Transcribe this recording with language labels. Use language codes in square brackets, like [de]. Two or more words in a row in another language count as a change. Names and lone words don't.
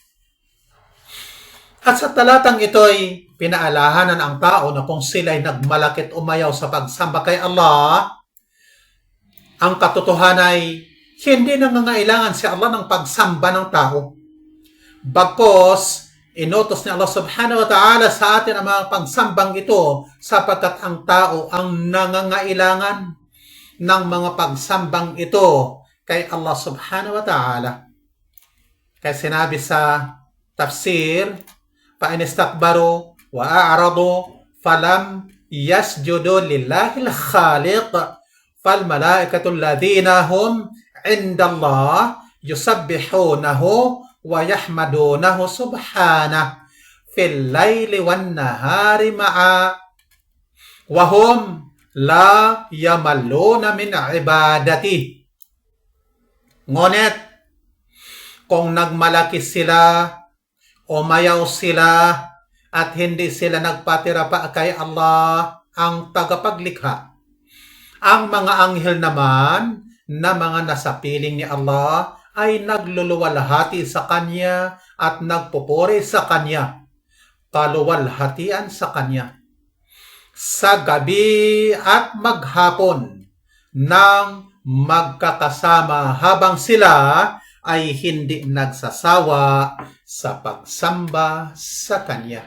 [tl] At sa talatang ito'y pinaalahanan ang tao na kung sila'y nagmalakit umayaw sa pagsamba kay Allah, ang katotohanan ay hindi nangangailangan si Allah ng pagsamba ng tao. Bagkos, inutos ni Allah [ar] سبحانه وتعالى [tl] sa atin ang mga pagsambang ito sapagkat ang tao ang nangangailangan ng mga pagsambang ito kay Allah [ar] سبحانه وتعالى. [tl] Kaya sinabi sa tafsir, [ar] فإن استكبروا وأعرضوا فلم يسجدوا لله الخالق فالملائكة الذين هم عند الله يسبحونه ويحمدونه سبحانه في الليل والنهار معا وهم لا يملون من عبادة. [tl] Ngunit kung nagmalaki sila, umayaw sila at hindi sila nagpatira pa kay Allah ang tagapaglikha, ang mga anghel naman na mga nasa piling ni Allah ay nagluluwalhati sa Kanya at nagpupuri sa Kanya, kaluwalhatian sa Kanya, sa gabi at maghapon nang magkakasama habang sila ay hindi nagsasawa sa pagsamba sa Kanya.